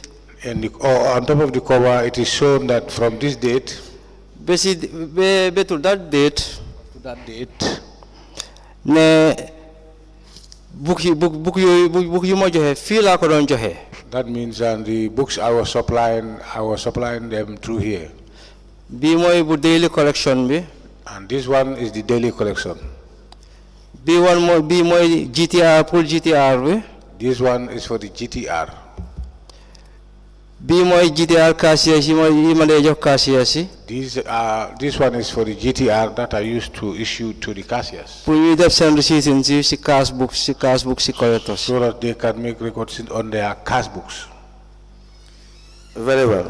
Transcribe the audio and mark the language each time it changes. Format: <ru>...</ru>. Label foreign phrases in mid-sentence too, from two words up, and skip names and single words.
<en>And on top of the cover, it is shown that from this date ba to that date to that date,</en> <wo>ne book yu ma joxe fii laa ko doon joxe.</wo> <en>that means the books I was supplying them through here.</en> <wo>bii mooy bu</wo> <en>daily collection</en> <wo>bi.</wo> <en>And this one is the daily collection.</en> <wo>bii mooy GTR pour GTR bi.</wo> <en>This one is for the GTR.</en> <wo>bii mooy GTR cashiers yi ma dee jox cashiers yi.</wo> <en>This one is for the GTR that I used to issue to the cashiers.</en> <wo>pour ñuy def seen receipts si</wo> <en>cash book</en> <wo>si collectors.</wo> <en>So that they can make records on their cash books. Very well.</en>